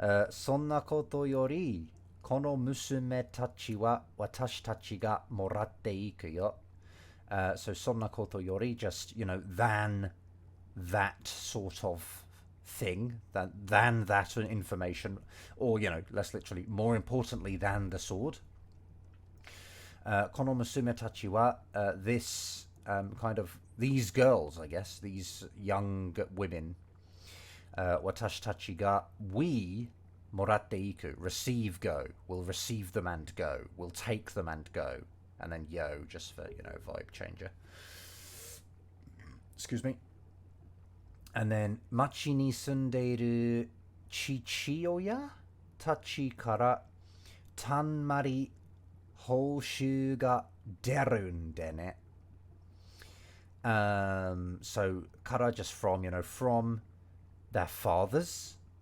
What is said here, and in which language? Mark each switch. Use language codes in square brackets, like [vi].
[ja] そんなことよりこの娘たちは私たちがもらっていくよ。 [en] So [ja] そんなことより [en] just than that sort of thing, than that information, or less literally, more importantly than the sword. [ja] この娘たちは [en] this kind of these girls, I guess, these young women. [ja] 私たちが [en] we [ja] もらっていく [en] receive go, we'll receive them and go, we'll take them and go, and then yo just for vibe changer. Excuse me. And then [ja] 町に住んでいる父親たちからたんまり報酬が出るんでね。 [en] So から just from from their fathers,